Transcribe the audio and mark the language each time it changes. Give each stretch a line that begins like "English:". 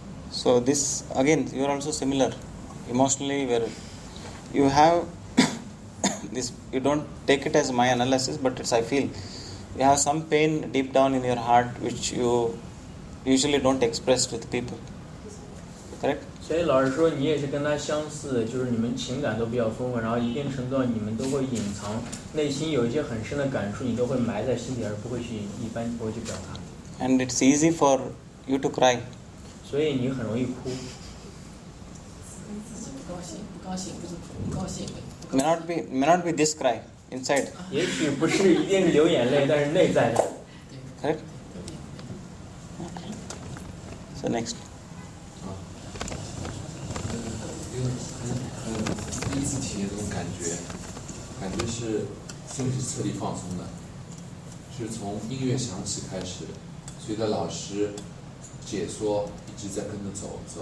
English: So this again, you are also similar emotionally, where you have this. You don't take it as my analysis, but it's I feel you have some pain deep down in your heart which you usually don't express with people. Correct?
Chinese: 所以老师说你也是跟他相似，就是你们情感都比较丰富，然后一定程度上你们都会隐藏内心有一些很深的感触，你都会埋在心底，而不会去一般不会去表达。
English: And it's easy for you to cry.
Chinese: 所以你很容易哭。不高兴，不高兴，不是不高兴。
English: May not be this cry inside.
Chinese: 也许不是一定是流眼泪，但是内在的。
English: Correct? So next.
Chinese: 第一次体验这种感觉是身体彻底放松的，是从音乐响起开始，随着老师解说一直在跟着走，